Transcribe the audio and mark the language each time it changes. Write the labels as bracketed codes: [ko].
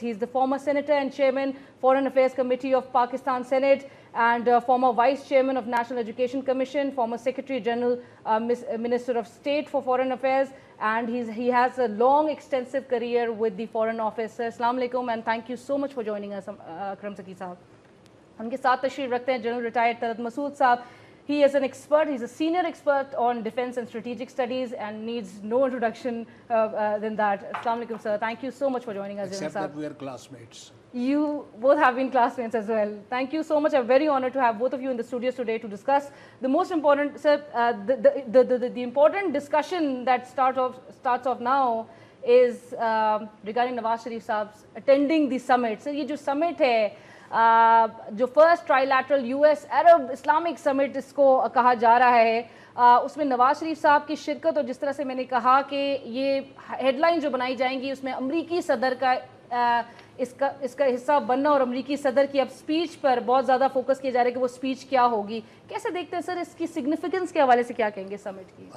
[en] He is the former senator and chairman Foreign Affairs Committee of Pakistan Senate and former vice chairman of National Education Commission, former Secretary General, Minister of State for Foreign Affairs, and he has a long extensive career with the Foreign Office. Assalamu alaikum and thank you so much for joining us, Akram Zaki sahab. [ur] ان کے ساتھ تشریف رکھتے ہیں general retired Talat مسعود صاحب. [en] He is an expert, he's a senior expert on defense and strategic studies and needs no introduction than that. Assalamu alaikum sir, thank you so much for joining us. Except that we are classmates. You both have been classmates as well. Thank you so much. I'm very honored to have both of you in the studios today to discuss the most important, sir, the important discussion that starts off now is regarding Nawaz Sharif Saab's attending the summit. [ur] So یہ جو summit ہے جو first try lateral US عرب Islamic سمٹ اس کو کہا جا رہا ہے، اس میں نواز شریف صاحب کی شرکت، اور جس طرح سے میں نے کہا کہ یہ ہیڈ لائن جو بنائی جائیں گی اس میں امریکی صدر کا اس کا حصہ بننا اور امریکی صدر کی اب سپیچ پر بہت زیادہ فوکس کیا جا رہا ہے کہ وہ سپیچ کیا ہوگی، کیسے دیکھتے ہیں سر اس کی سگنیفیکنس کے حوالے سے کیا کہیں گے سمٹ کی؟